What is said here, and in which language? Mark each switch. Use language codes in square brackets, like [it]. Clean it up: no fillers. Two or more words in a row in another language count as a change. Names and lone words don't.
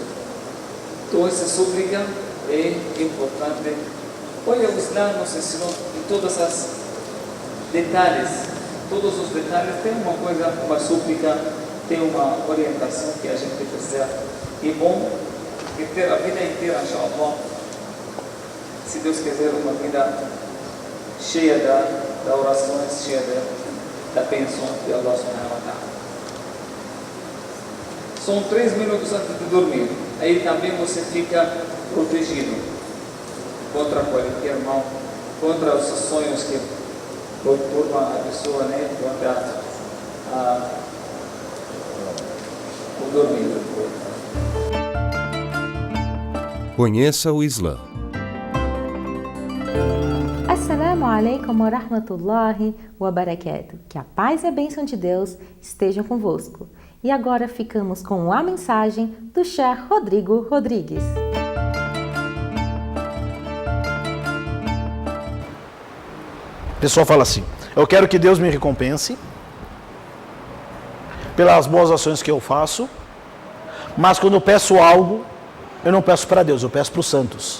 [pt] Então essa súplica é importante Olha, o Islã nos ensinou em todos os detalhes tem uma coisa, uma súplica, tem uma orientação que a gente precisa. E bom, que ter a vida inteira, inshallah, se Deus quiser, uma vida cheia da orações, cheia da bênção de Allah [ar] سبحانه وتعالى. [pt] São 3 minutos antes de dormir. Aí também você fica protegido contra qualquer mal, contra os sonhos que perturbam a pessoa, né? Contra o dormir. Conheça o Islã. [ar] السلام عليكم ورحمة الله وبركاته. [pt] Que a paz e a bênção de Deus estejam convosco. E agora ficamos com a mensagem do Sheikh Rodrigo Rodrigues. A pessoa fala assim: eu quero que Deus me recompense pelas boas ações que eu faço, mas quando eu peço algo, eu não peço para Deus, eu peço para os santos.